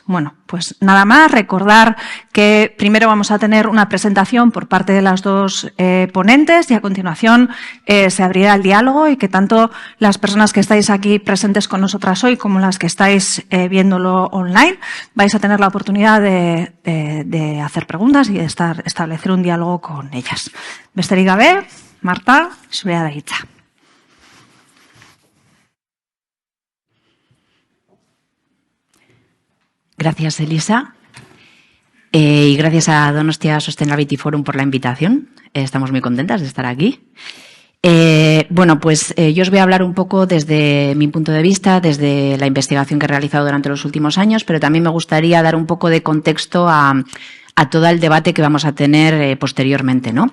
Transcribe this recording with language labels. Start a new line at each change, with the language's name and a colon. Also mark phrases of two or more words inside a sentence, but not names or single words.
Spanish: Bueno, pues nada más, recordar que primero vamos a tener una presentación por parte de las dos ponentes y a continuación se abrirá el diálogo y que tanto las personas que estáis aquí presentes con nosotras hoy como las que estáis viéndolo online vais a tener la oportunidad de hacer preguntas y de establecer un diálogo con ellas.
Basque: Besterik gabe, Marta, zurea da hitza.
Spanish: Gracias, Elisa. Y gracias a Donostia Sustainability Forum por la invitación. Estamos muy contentas de estar aquí. Bueno, pues yo os voy a hablar un poco desde mi punto de vista, desde la investigación que he realizado durante los últimos años, pero también me gustaría dar un poco de contexto a todo el debate que vamos a tener posteriormente, ¿no?